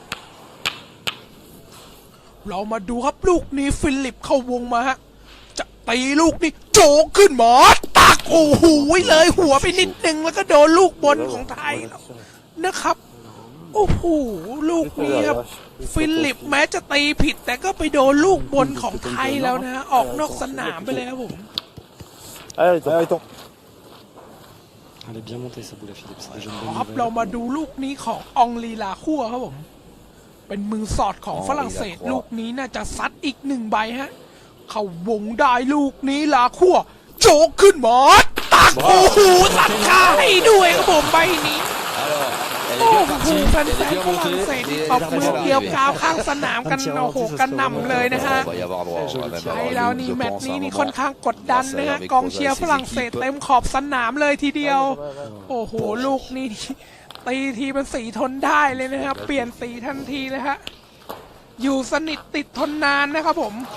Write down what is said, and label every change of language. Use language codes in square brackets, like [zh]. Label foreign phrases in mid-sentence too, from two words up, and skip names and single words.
[th] เรามาดูครับลูกนี้ฟิลิปเข้าวงมาฮะจะตีลูกนี้โจกขึ้นหมอตักโอ้โหเลยหัวไปนิดนึงแล้วก็โดนลูกบนของไทยนะครับโอ้โหลูกนี้ครับฟิลิปแม้จะตีผิดแต่ก็ไปโดนลูกบนของไทยแล้วนะฮะออกนอกสนามไปเลยครับผม [fr] Elle est bien montée sa boule à Philippe, c'est déjà une [th] ครับ [fr] bonne [th] เรา [fr] nouvelle. [th] มาดูลูกนี้ขององลีลาคั่วครับผมเป็นมือสอดของฝรั่งเศสลูกนี้น่าจะซัดอีก1 ใบ ฮะเข้าวงได้ลูกนี้ลาคั่วโจกขึ้นหมอตักโอ้โหตัดขา ให้ด้วยครับผมใบนี้โอ้โหแฟนๆฝรั่งเศสตบมือเกี่ยวกาวข้างสนามกันโอ้โหกันนำเลยนะฮะไทยเรานี่แมตช์นี้นี่ค่อนข้างกดดันนะฮะกองเชียร์ฝรั่งเศสเต็มขอบสนามเลยทีเดียวโอ้โหลูกนี้ตีทีเป็นสีทนได้เลยนะครับเปลี่ยนสีทันทีเลยฮะอยู่สนิทติดทนนานนะครับผม